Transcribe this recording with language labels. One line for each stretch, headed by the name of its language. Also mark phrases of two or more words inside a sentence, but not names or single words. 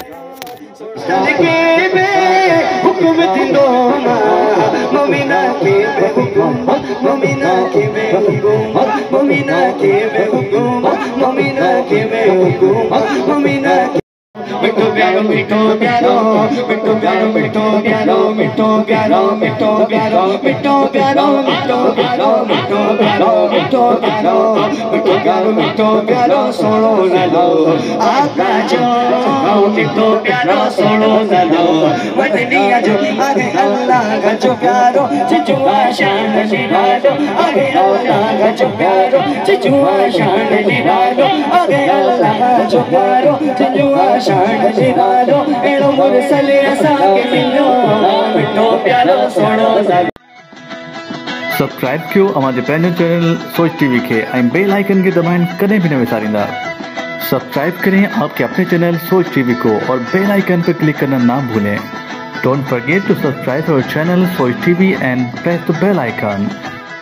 Sindhi: मिठो प्यारो मिठो प्यारो मिठो प्यारो मिठो प्यारो मिठो प्यारो मिठो प्यारो मिठो प्यारो मिठो प्यारो मिठो प्यारो मिठो प्यारो मिठो प्यारो मिठो प्यारो सोनो लालो आका जो मिठो प्यारो सोनो लालो वतनिया जो आगे अल्लाह जो प्यारो जिजुआ शान जिनालो आगे अल्लाह जो प्यारो जिजुआ शान जिनालो आगे अल्लाह जो प्यारो जिजुआ शान जिनालो एड़ो मुरसली असांखे मिलियो मिठो प्यारो सोनो लालो। सब्सक्राइब कयो हमारे पंहिंजो चैनल सोच टीवी के
English: bell icon
Sindhi: के दबाएं कदें भी न विसारींदा।
Hindi: सब्सक्राइब करें आपके अपने चैनल सोच टीवी को और
English: bell icon
Hindi: पर क्लिक करना ना भूलें।
English: Don't forget to subscribe our channel Soch TV and press the bell icon.